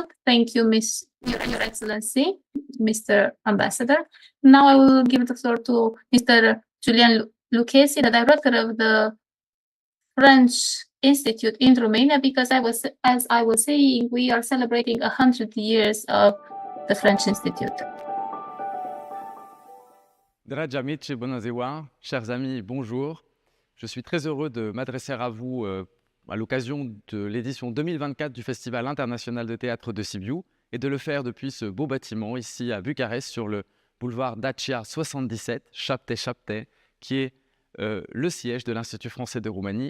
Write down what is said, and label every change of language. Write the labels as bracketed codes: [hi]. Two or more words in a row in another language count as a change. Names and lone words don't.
[en] Thank you, Your Excellency, Mr. Ambassador. Now I will give the floor to Mr. Julian Lucchesi, the director of the French Institute in Romania, because as I was saying, we are celebrating 100 years of the French Institute. [ro] Dragi amici, bună ziua, [fr] chers amis, bonjour. Je suis très heureux de m'adresser à vous à l'occasion de l'édition 2024 du Festival International de Théâtre de Sibiu et de le faire depuis ce beau bâtiment ici à Bucarest sur le boulevard Dacia 77, Șapte-Șapte, qui est le siège de l'Institut français de Roumanie.